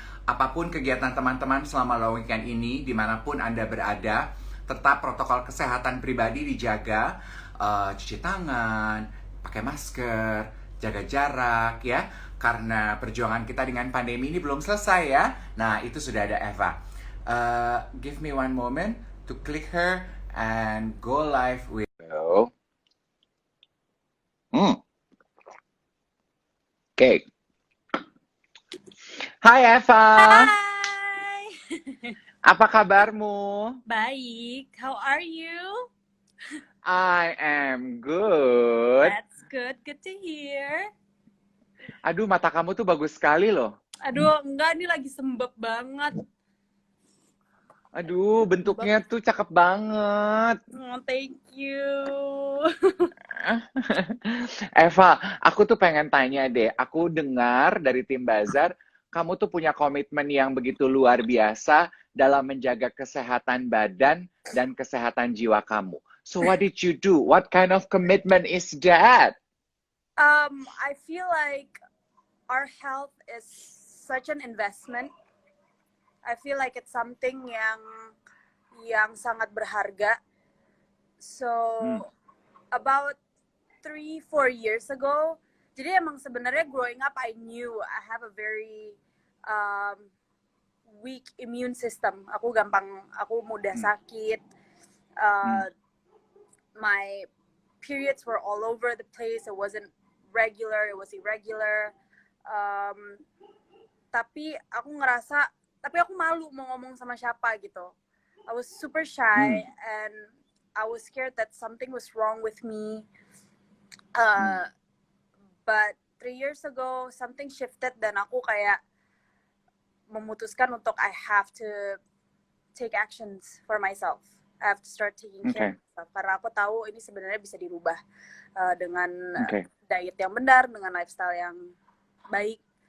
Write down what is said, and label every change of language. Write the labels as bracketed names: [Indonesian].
[Indonesian] Apapun kegiatan teman-teman selama long weekend ini, dimanapun Anda berada, tetap protokol kesehatan pribadi dijaga. Cuci tangan, pakai masker, jaga jarak ya. Karena perjuangan kita dengan pandemi ini belum selesai ya. Nah, itu sudah ada Eva. [English] Give me one moment to click her and go live with. [Indonesian] Oke. Hai Eva. Hai. Apa kabarmu? Baik. [English] How are you? I am good. That's good. Good to hear. [Indonesian] Aduh, mata kamu tuh bagus sekali loh. Aduh, enggak, ini lagi sembab banget. Aduh, bentuknya tuh cakep banget. [English] Oh, thank you. [Indonesian] Eva, aku tuh pengen tanya deh. Aku dengar dari tim Bazar, kamu tuh punya komitmen yang begitu luar biasa dalam menjaga kesehatan badan dan kesehatan jiwa kamu. [English] So what did you do? What kind of commitment is that? I feel like our health is such an investment. I feel like it's something [Indonesian] yang sangat berharga. [English] So about 3-4 years ago, [Indonesian] jadi emang sebenarnya [English] growing up I knew I have a very weak immune system. [Indonesian] Aku mudah sakit. [English] My periods were all over the place. It wasn't regular, it was irregular. [Indonesian] Tapi aku malu mau ngomong sama siapa gitu. [English] I was super shy and I was scared that something was wrong with me. But 3 years ago something shifted [Indonesian] dan aku kayak memutuskan untuk [English] I have to take actions for myself. I have to start taking care of myself. [Indonesian] Karena aku tahu ini sebenarnya bisa dirubah dengan diet yang benar, dengan lifestyle yang baik.